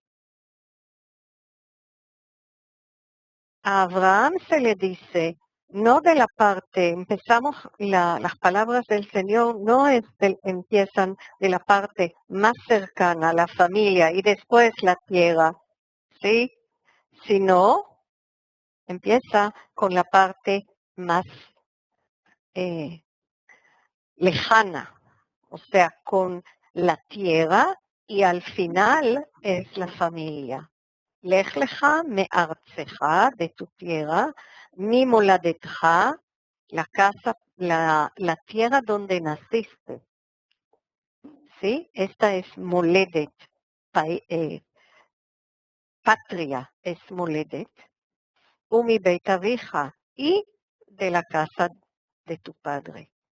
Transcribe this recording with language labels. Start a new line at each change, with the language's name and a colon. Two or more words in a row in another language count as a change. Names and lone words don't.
Spanish: A Abraham se le dice, no de la parte, empezamos las palabras del Señor, no empiezan de la parte más cercana a la familia y después la tierra, ¿sí? Sino empieza con la parte más lejana, o sea, con la tierra y al final es la familia.
Hebrew: לך לך מארצך,
Spanish: de tu tierra, mi moladetcha, la casa, la tierra donde naciste. ¿Sí? Esta es moledet, patria es moledet,
Hebrew: ומבית אביך,
Spanish: y de la casa de tu padre.